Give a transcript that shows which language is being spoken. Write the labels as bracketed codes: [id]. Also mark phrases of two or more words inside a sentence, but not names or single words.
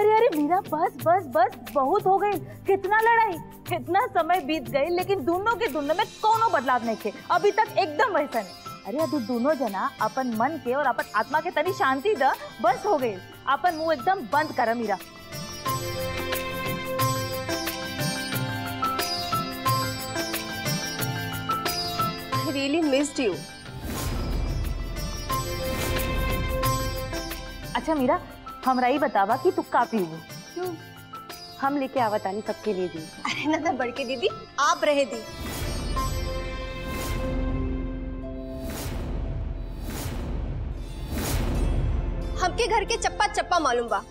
[bho] अरे मीरा बस बहुत हो गई। कितना लड़ाई, कितना समय बीत गई, लेकिन दोनों में कोनो बदलाव नहीं थे अभी तक, एकदम वैसा नहीं। अरे अब दोनों जना अपन मन के और अपन आत्मा के तनी शांति द, बस हो गई। अपन मुंह एकदम बंद कर मीरा। [en] I really missed you. [bho] अच्छा मीरा, हमरा ही बतावा कि तू का पीबू? क्यों? हम लेके आवतानी सबके लिए दी। अरे ना तो बड़के दीदी, आप रहे दी। हमके घर के चप्पा चप्पा मालूम बा।